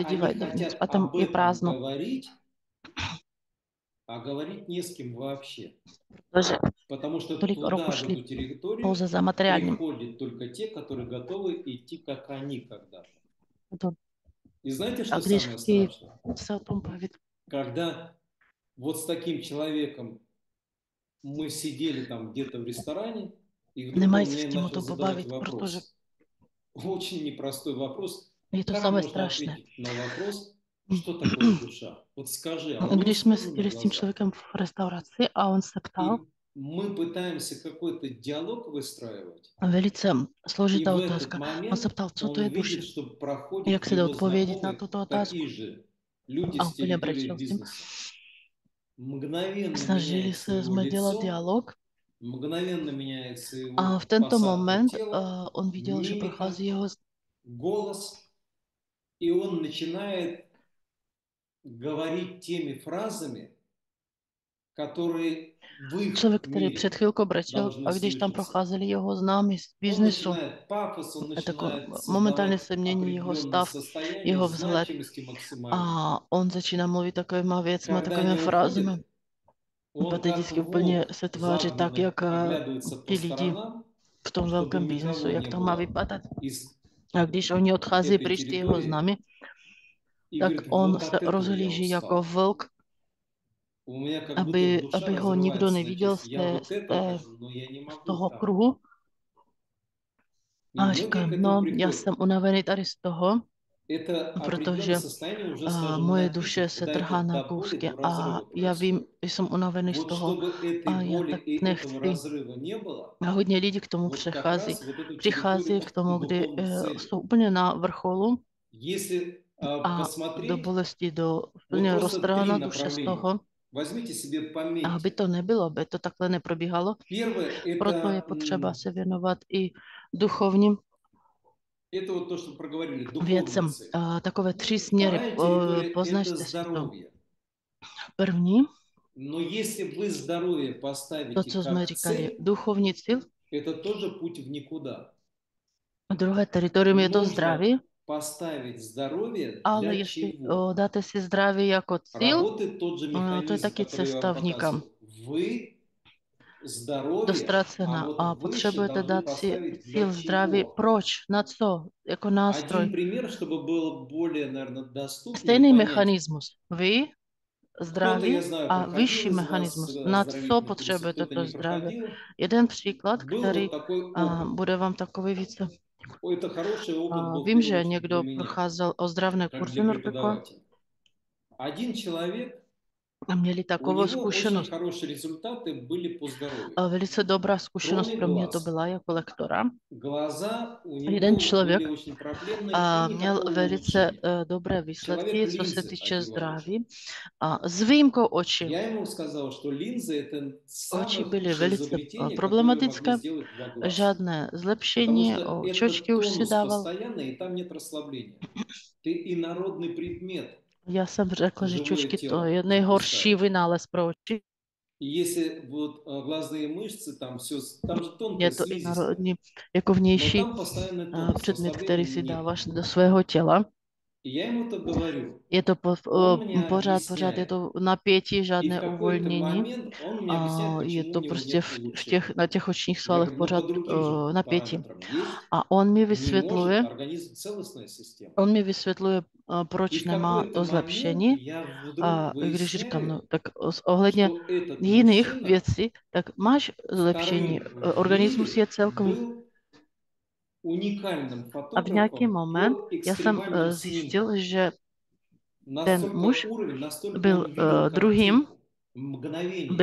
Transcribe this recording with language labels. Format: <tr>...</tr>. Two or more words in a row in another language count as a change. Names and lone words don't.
<ru>они</ru> <cs>dívají dovnitř</cs> <ru>хотят</ru> <cs>a tam</cs> <ru>об</ru> <cs>je</cs> <ru>этом</ru> <cs>prázdno.</cs> <ru>говорить, а говорить не с кем вообще.</ru> <cs>Protože</cs> <ru>Потому что</ru> <cs>tolik roků</cs> <ru>туда, в</ru> <cs>šli</cs> <ru>эту территорию,</ru> <cs>pouze za materiálním.</cs> <ru>приходят только те, которые готовы идти, как они когда-то.</ru> <cs>To-</cs> <ru>И знаете,</ru> <cs>A</cs> <ru>что</ru> <cs>když</cs> <ru>самое</ru> <cs>chtějí</cs> <ru>страшное?</ru> <cs>se o tom bavit,</cs> <ru>Когда вот с таким человеком мы сидели там где-то в ресторане, и вдруг</ru> <cs>nemají</cs> <ru>он</ru> <cs>se s</cs> <ru>мне</ru> <cs>tím o</cs> <ru>начал</ru> <cs>tom</cs> <ru>задавать</ru> <cs>pobavit, protože</cs> <ru>вопрос. Очень непростой вопрос.</ru> <cs>je to</cs> <ru>Как</ru> <cs>samé</cs> <ru>можно</ru> <cs>strašné.</cs> <ru>ответить на вопрос, что такое душа? Вот skажи, а он</ru> <cs>Když</cs> <ru>не</ru> <cs>jsme</cs> <ru>слезы на</ru> <cs>seděli s tím</cs> <ru>глазах.</ru> <cs>člověkem v restauraci a on se ptal,</cs> <ru>И мы пытаемся какой-то диалог выстраивать,</ru> <cs>velice</cs> <ru>и</ru> <cs>složitá</cs> <ru>в этот</ru> <cs>otázka. On se</cs> <ru>момент</ru> <cs>ptal, co to</cs> <ru>он</ru> <cs>je duše,</cs> <ru>видит, что проходят</ru> <cs>jak se dá</cs> <ru>его</ru> <cs>odpovědět na</cs> <ru>знакомые,</ru> <cs>tuto otázku.</cs> <ru>такие же люди</ru> <cs>A</cs> <ru>с</ru> <cs>úplně</cs> <ru>территории</ru> <cs>brečel s tím.</cs> <ru>бизнеса. Mгновенно</ru> <cs>Snažili</cs> <ru>меняется</ru> <cs>se</cs> <ru>его</ru> <cs>jsme dělat</cs> <ru>лицо,</ru> <cs>dialog</cs> <ru>mгновенно меняется</ru> <cs>a</cs> <ru>его</ru> <cs>v tento</cs> <ru>посадка</ru> <cs>moment</cs> <ru>тела,</ru> <cs>on viděl, že</cs> <ru>мимика,</ru> <cs>prochází jeho</cs> <ru>голос, и он начинает говорить temi фразами, которые в их</ru> <cs>člověk, který</cs> <ru>мире</ru> <cs>před chvilkou brečel</cs> <ru>должны</ru> <cs>a když tam</cs> <ru>слышаться.</ru> <cs>procházeli jeho známí z</cs> <ru>Он</ru> <cs>biznesu,</cs> <ru>начинает пафос, он</ru> <cs>tak</cs> <ru>начинает</ru> <cs>momentálně</cs> <ru>создавать</ru> <cs>se mění jeho</cs> <ru>определенное</ru> <cs>stav,</cs> <ru>состояние</ru> <cs>jeho vzhled</cs> <ru>значимости максимальной.</ru> <cs>a on začíná mluvit takovýma věcmi,</cs> <ru>Когда</ru> <cs>takovými</cs> <ru>они</ru> <cs>frázemi.</cs> <ru>уходят, он</ru> <cs>Budete</cs> <ru>как</ru> <cs>vždycky úplně</cs> <ru>волк</ru> <cs>se tváří tak,</cs> <ru>загнанный</ru> <cs>jak</cs> <ru>оглядывается по</ru> <cs>ti lidi</cs> <ru>сторонам,</ru> <cs>v tom</cs> <ru>чтобы</ru> <cs>velkém</cs> <ru>никого</ru> <cs>biznesu, jak</cs> <ru>не</ru> <cs>to má</cs> <ru>было</ru> <cs>vypadat.</cs> <ru>из</ru> <cs>A když oni odchází</cs> <ru>этой</ru> <cs>pryč, ty jeho</cs> <ru>территории,</ru> <cs>známy,</cs> <ru>и</ru> <cs>tak</cs> <ru>говорит,</ru> <cs>on</cs> <ru>вот</ru> <cs>se</cs> <ru>от этого я</ru> <cs>rozhlíží jako</cs> <ru>устал.</ru> <cs>vlk,</cs> <ru>У меня как будто</ru> <cs>aby</cs> <ru>душа</ru> <cs>ho nikdo</cs> <ru>разрывается на</ru> <cs>neviděl</cs> <ru>части. Я вот это хочу, но я не</ru> <cs>z</cs> <ru>могу</ru> <cs>toho</cs> <ru>там.</ru> <cs>kruhu.</cs> <ru>И</ru> <cs>A</cs> <ru>многие</ru> <cs>říkám,</cs> <ru>к этому</ru> <cs>no, já</cs> <ru>приходят.</ru> <cs>jsem unavený tady z toho,</cs> <ru>Это</ru> <cs>protože</cs> <ru>определенное состояние уже, скажем,</ru> <cs>moje</cs> <ru>на</ru> <cs>duše</cs> <ru>пике,</ru> <cs>se</cs> <ru>когда</ru> <cs>trhá</cs> <ru>это</ru> <cs>na</cs> <ru>до боли,</ru> <cs>kousky</cs> <ru>до</ru> <cs>a</cs> <ru>разрыва</ru> <cs>já vím,</cs> <ru>происходит.</ru> <cs>že jsem unavený z</cs> <ru>Вот</ru> <cs>toho</cs> <ru>чтобы</ru> <cs>a</cs> <ru>этой</ru> <cs>já</cs> <ru>боли</ru> <cs>tak</cs> <ru>и этого</ru> <cs>nechci.</cs> <ru>разрыва не было,</ru> <cs>A hodně lidí k tomu</cs> <ru>вот как</ru> <cs>přechází.</cs> <ru>раз вот эту</ru> <cs>Přichází</cs> <ru>территорию</ru> <cs>k tomu, kdy</cs> <ru>духовных целей.</ru> <cs>jsou úplně na vrcholu</cs> <ru>Если</ru> <cs>a do</cs> <ru>посмотреть,</ru> <cs>bolesti, do</cs> <ru>вот</ru> <cs>úplně</cs> <ru>просто</ru> <cs>roztrhaná</cs> <ru>три</ru> <cs>duše z</cs> <ru>направления.</ru> <cs>toho.</cs> <ru>Возьмите себе,</ru> <cs>A aby</cs> <ru>пометьте.</ru> <cs>to nebylo, aby to takhle neprobíhalo,</cs> <ru>Первое –</ru> <cs>proto je</cs> <ru>это</ru> <cs>potřeba se věnovat i duchovním</cs> <ru>Это вот то, что проговорили, духовная</ru> <cs>věcem.</cs> <ru>цель.</ru> <cs>Takové 3 směry.</cs> <ru>Вторая территория– это</ru> <cs>Poznačte si to.</cs> <ru>здоровье.</ru> <cs>První,</cs> <ru>Но если вы здоровье</ru> <cs>to,</cs> <ru>поставите</ru> <cs>co jsme</cs> <ru>как</ru> <cs>říkali,</cs> <ru>цель,</ru> <cs>duchovní cíl.</cs> <ru>это тоже путь в никуда.</ru> <cs>Druhé teritorium je to</cs> <ru>Нужно</ru> <cs>zdraví,</cs> <ru>поставить здоровье</ru> <cs>ale</cs> <ru>для</ru> <cs>jestli</cs> <ru>чего?</ru> <cs>dáte si zdraví jako cíl,</cs> <ru>Работает тот же</ru> <cs>to je</cs> <ru>механизм,</ru> <cs>taky</cs> <ru>который я вам</ru> <cs>cesta nikam.</cs> <ru>показывал. Вы здоровье, а</ru> <cs>Dostracena.</cs> <ru>вот</ru> <cs>A</cs> <ru>выше</ru> <cs>potřebujete</cs> <ru>должны</ru> <cs>dát si</cs> <ru>поставить для</ru> <cs>cíl zdraví.</cs> <ru>чего?</ru> <cs>Proč? Na co? Jako nástroj.</cs> <ru>Один пример, чтобы было более, наверное, доступно и</ru> <cs>Stejný</cs> <ru>понять.</ru> <cs>mechanismus. Vy,</cs> <ru>Кто-то,</ru> <cs>zdraví</cs> <ru>я знаю,</ru> <cs>a</cs> <ru>проходил</ru> <cs>vyšší</cs> <ru>из вас</ru> <cs>mechanismus. Na co</cs> <ru>оздоровительные курсы,</ru> <cs>potřebujete</cs> <ru>кто-то</ru> <cs>to</cs> <ru>не</ru> <cs>zdraví?</cs> <ru>проходил.</ru> <cs>Jeden příklad,</cs> <ru>Был</ru> <cs>který</cs> <ru>вот такой опыт.</ru> <cs>bude vám takový více.</cs> <ru>Это хороший опыt был в</ru> <cs>Vím,</cs> <ru>первую</ru> <cs>že</cs> <ru>очередь для</ru> <cs>někdo</cs> <ru>меня,</ru> <cs>procházel ozdravné</cs> <ru>как</ru> <cs>kurzy</cs> <ru>для</ru> <cs>Norbeko</cs> <ru>преподавателя. Один человек,</ru> <cs>a měli</cs> <ru>у</ru> <cs>takovou</cs> <ru>него очень</ru> <cs>zkušenost.</cs> <ru>хорошие результаты были по здоровью.</ru> <cs>Velice dobrá zkušenost</cs> <ru>Кроме</ru> <cs>pro mě to</cs> <ru>глаз.</ru> <cs>byla jako lektora.</cs> <ru>Глаза у</ru> <cs>Jeden</cs> <ru>него</ru> <cs>člověk</cs> <ru>были очень проблемные и</ru> <cs>měl</cs> <ru>никакого</ru> <cs>velice</cs> <ru>улучшения.</ru> <cs>dobré</cs> <ru>Человек</ru> <cs>výsledky, co se</cs> <ru>линзы</ru> <cs>týče</cs> <ru>одевал уже.</ru> <cs>zdraví. A s výjimkou očí.</cs> <ru>Я ему сказал, что линзы это</ru> <cs>Oči</cs> <ru>самое</ru> <cs>byly</cs> <ru>худшее</ru> <cs>velice</cs> <ru>изобретение, которое могли</ru> <cs>problematické,</cs> <ru>сделать два глаза.</ru> <cs>žádné</cs> <ru>Потому</ru> <cs>zlepšení,</cs> <ru>что это</ru> <cs>očočky už si</cs> <ru>тонус</ru> <cs>dával.</cs> <ru>постоянный, и там нет расслабления. Ты инородный предмет,</ru> <cs>Já jsem řekla, že</cs> <ru>живое</ru> <cs>čočky to</cs> <ru>тело</ru> <cs>je nejhorší</cs> <ru>запускаешь.</ru> <cs>vynález pro oči.</cs> <ru>И если вот глазные мышцы, там все, там же тонкая</ru> <cs>Je to</cs> <ru>слизистая,</ru> <cs>inarodní, jako</cs> <ru>но</ru> <cs>vnější</cs> <ru>там постоянный тонус,</ru> <cs>předmět, který</cs> <ru>расслабления</ru> <cs>si</cs> <ru>нет.</ru> <cs>dáváš do svého těla.</cs> <ru>И я ему to говорю.</ru> <cs>Je to</cs> <ru>Он мне</ru> <cs>pořád je</cs> <ru>объясняет.</ru> <cs>to napětí,</cs> <ru>И в</ru> <cs>žádné</cs> <ru>какой-то</ru> <cs>uvolnění.</cs> <ru>момент он мне объясняет,</ru> <cs>Je</cs> <ru>почему</ru> <cs>to</cs> <ru>у него</ru> <cs>prostě</cs> <ru>нет улучшения.</ru> <cs>na těch očních</cs> <ru>Я</ru> <cs>svalech</cs> <ru>говорю, ну</ru> <cs>pořád</cs> <ru>по другим же</ru> <cs>napětí.</cs> <ru>параметрам есть.</ru> <cs>A on mi</cs> <ru>Не</ru> <cs>vysvětluje,</cs> <ru>может, организм целостная система.</ru> <cs>On mi vysvětluje,</cs> <ru>И</ru> <cs>proč</cs> <ru>в</ru> <cs>nemá</cs> <ru>какой-то</ru> <cs>to</cs> <ru>момент</ru> <cs>zlepšení.</cs> <ru>я</ru> <cs>A</cs> <ru>вдруг</ru> <cs>když říkám, no,</cs> <ru>выясняю,</ru> <cs>tak ohledně</cs> <ru>что этот</ru> <cs>jiných</cs> <ru>мужчина</ru> <cs>věcí, tak máš zlepšení.</cs> <ru>вторым в</ru> <cs>Organismus je</cs> <ru>мире</ru> <cs>celkový.</cs> <ru>был уникальным</ru> <cs>A v nějaký</cs> <ru>фотографом</ru> <cs>moment</cs> <ru>по</ru> <cs>já jsem</cs> <ru>экстремальным</ru> <cs>zjistil,</cs> <ru>снимкам.</ru> <cs>že ten</cs> <ru>Настолько</ru> <cs>muž</cs> <ru>уровень, настолько</ru> <cs>byl</cs> <ru>он видел</ru> <cs>druhým,</cs> <ru>картинку, мгновение</ru>